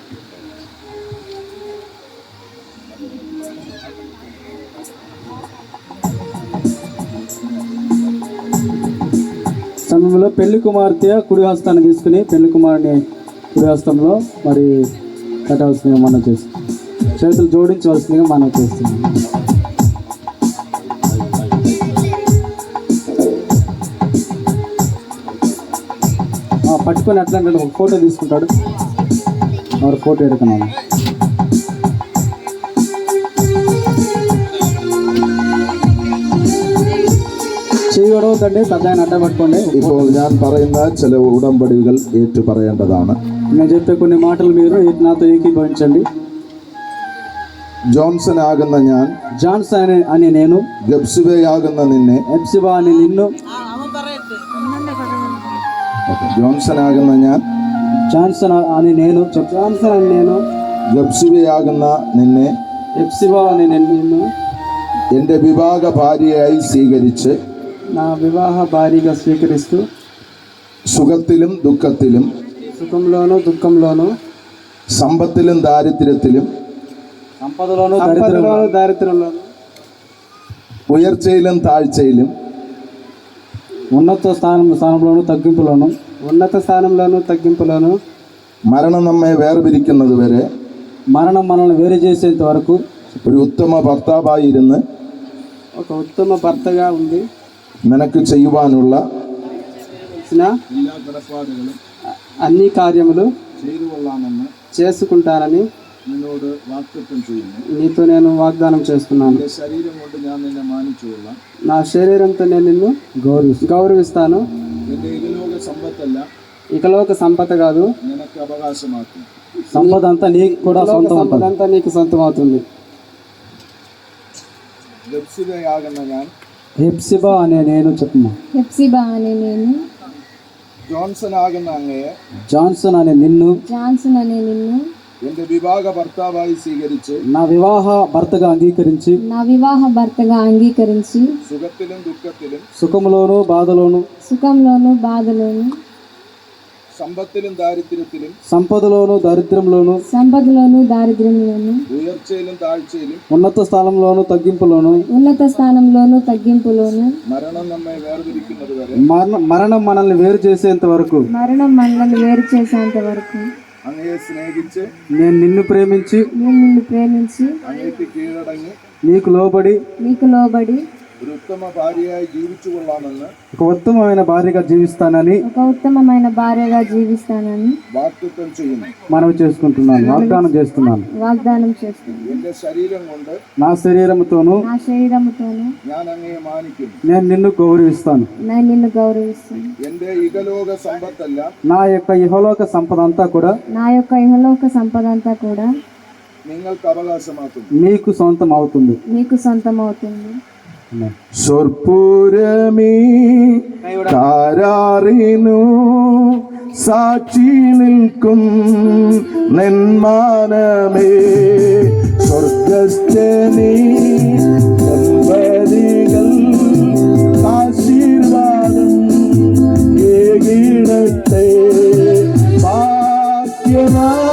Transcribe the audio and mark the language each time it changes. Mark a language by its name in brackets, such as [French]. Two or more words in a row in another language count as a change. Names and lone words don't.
[Telugu] సమయంలో పెళ్లి కుమార్తె కుడి హస్తాన్ని తీసుకుని పెళ్లి కుమారుని కుడి హస్తంలో మరి కట్టవలసిందిగా మనం చేస్తాం. చేతులు జోడించవలసిందిగా మనం చేస్తున్నాం. పట్టుకొని అట్లా ఒక ఫోటో తీసుకుంటాడు. మరి ఫోటో ఎడుకున్నాము. [Malayalam] ചെയ്യണമെന്നുണ്ട് തദ്ദാൻ അട്ടപ്പെട്ടുകൊണ്ട് ഇപ്പോൾ ഞാൻ പറയുന്ന ചില ഉടമ്പടികൾ ഏറ്റു പറയേണ്ടതാണ്. [Telugu] నేను చెప్పే కొన్ని మాటలు మీరు నాతో ఏకీభవించండి. [Malayalam] ജോൺസൺ ആകുന്ന ഞാൻ, [Telugu] జాన్సన్ అని నేను, [Malayalam] ഗബ്സിബയാകുന്ന നിന്നെ, [Telugu] ఎప్సిబా అని నిన్ను, [Malayalam] ജോൺസൺ ആകുന്ന ഞാൻ, [Telugu] జాన్సన్ అని నేను, జాన్సన్ అని నేను, [Malayalam] ഗബ്സിബയാകുന്ന നിന്നെ [Telugu] ఎప్సిబా అని నిన్ను [Malayalam] എൻ്റെ വിവാഹ ഭാര്യയായി സ്വീകരിച്ച് [Telugu] నా వివాహ భారీగా స్వీకరిస్తూ [Malayalam] സുഖത്തിലും ദുഃഖത്തിലും [Telugu] సుఖంలోను దుఃఖంలోను [Malayalam] സമ്പത്തിലും ദാരിദ്ര്യത്തിലും [Telugu] సంపదలోను దారిద్ర్యంలోను [Malayalam] ഉയർച്ചയിലും താഴ്ചയിലും [Telugu] ఉన్నత స్థానంలోను తగ్గింపులోను [Malayalam] മരണം നമ്മെ വേർപിരിക്കുന്നത് വരെ [Telugu] మరణం మనల్ని వేరు చేసేంత వరకు [Malayalam] ഒരു ഉത്തമ ഭർത്താവായിരുന്ന് [Telugu] ఒక ఉత్తమ భర్తగా ఉంది [Malayalam] നിനക്ക് ചെയ്യുവാനുള്ള [Telugu] అన్ని కార్యములు [Malayalam] ചെയ്തുകൊള്ളാമെന്ന് [Telugu] చేసుకుంటానని [Malayalam] നിന്നോട് വാഗ്ദത്തം ചെയ്യുന്നു. [Telugu] నీతో నేను వాగ్దానం చేస్తున్నాను. [Malayalam] എൻ്റെ ശരീരം കൊണ്ട് ഞാൻ നിന്നെ മാനിച്ചുകൊള്ളാം. [Telugu] నా శరీరంతో నేను నిన్ను గౌరవిస్తాను. [Malayalam] എൻ്റെ ഇഹലോക സമ്പത്തല്ല [Telugu] ఇకలోక సంపద కాదు, [Malayalam] നിനക്ക് അവകാശമാക്കും. [Telugu] సంపద అంతా నీకు కూడా సొంతం, సంపద అంతా నీకు సొంతం అవుతుంది. [Malayalam] ഗബ്സിബയാകുന്ന ഞാൻ, [Telugu] హెప్సిబా అనే నేను చెప్తున్నా. హెప్సిబా అనే నేను, [Malayalam] ജോൺസൺ ആകുന്ന അങ്ങയെ [Telugu] జాన్సన్ అనే నిన్ను, జాన్సన్ అనే నిన్ను [Malayalam] എൻ്റെ വിവാഹ ഭർത്താവായി സ്വീകരിച്ച് [Telugu] నా వివాహ భర్తగా అంగీకరించి నా వివాహ భర్తగా అంగీకరించి [Malayalam] സുഖത്തിലും ദുഃഖത്തിലും [Telugu] సుఖంలోను బాధలోను సుఖంలోను బాధలోను [Malayalam] സമ്പത്തിലും ദാരിദ്ര്യത്തിലും [Telugu] సంపదలోను దారిద్ర్యంలోను సంపదలోను దారిద్ర్యంలోను [Malayalam] ഉയർച്ചയിലും താഴ്ചയിലും [Telugu] ఉన్నత స్థానంలోను తగ్గింపులోను ఉన్నత స్థానంలోను తగ్గింపులోను [Malayalam] മരണം നമ്മെ വേർതിരിക്കുന്നത് വരെ [Telugu] మరణం మనల్ని వేరు చేసేంత వరకు మరణం మనల్ని వేరు చేసేంత వరకు [Malayalam] അങ്ങയെ സ്നേഹിച്ച് [Telugu] నేను నిన్ను ప్రేమించి [Malayalam] അങ്ങേക്ക് കീഴടങ്ങി [Telugu] నీకు లోబడి [Malayalam] ഒരു ഉത്തമ ഭാര്യയായി ജീവിച്ചു കൊള്ളാമെന്ന് [Telugu] ఒక ఉత్తమమైన భార్యగా జీవిస్తానని [Malayalam] വാഗ്ദത്തം ചെയ്യുന്നു. [Telugu] మనవి చేసుకుంటున్నాను, వాగ్దానం చేస్తున్నాను. [Malayalam] എന്റെ శరీరం കൊണ്ട് [Telugu] నా శరీరముతోను [Malayalam] ഞാൻ അങ്ങയെ മാനിക്കുന്നു. [Telugu] నేను నిన్ను గౌరవిస్తాను. [Malayalam] എന്റെ ഇഹലോക സമ്പത്തല്ല [Telugu] నా యొక్క ఇహలోక సంపద అంతా కూడా [Malayalam] നിങ്ങൾക്ക് അവകാശമാക്കുന്നു. [Telugu] నీకు సొంతం అవుతుంది. [Malayalam] സ്വർപ്പൂരമീ താരാറിനു സാക്ഷി നിൽക്കും നെന്മാനമേ സ്വർഗസ്ഥനീ ദമ്പതികൾ ആശീർവാദം ഏകിടത്തെ ഭാഗ്യനാ